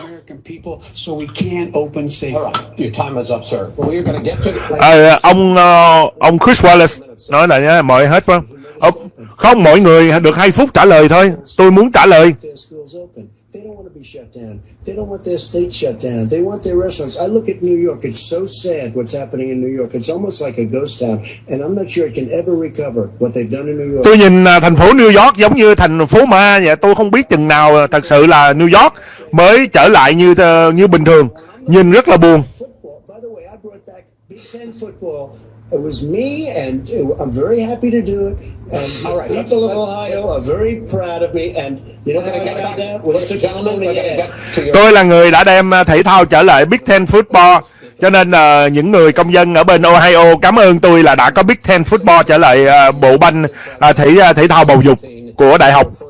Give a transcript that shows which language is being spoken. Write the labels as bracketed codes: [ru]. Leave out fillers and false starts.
[en] American people, so we can't open safely. All right, your time is up, sir. Well, we're going to get to... [vi] Ông Chris Wallace nói là nhá, mọi hết phải không? Không, mọi người được 2 phút trả lời thôi. Tôi muốn trả lời. [en] Their schools open. They don't want to be shut down. They don't want their state shut down. They want their restaurants. I look at New York. It's so sad what's happening in New York. It's almost like a ghost town. And I'm not sure it can ever recover what they've done in New York. [vi] Tôi nhìn thành phố New York giống như thành phố ma vậy. Tôi không biết chừng nào thật sự là New York mới trở lại như bình thường. Nhìn rất là buồn. [en] By the way, I brought back Big Ten football. It was me, and I'm very happy to do it. And people of Ohio are very proud of me. And you know how I found out? Well, it's a gentleman. [vi] Tôi là người đã đem thể thao trở lại Big Ten Football. Cho nên những người công dân ở bên Ohio cảm ơn tôi là đã có Big Ten Football trở lại bộ banh thể thao bầu dục của đại học.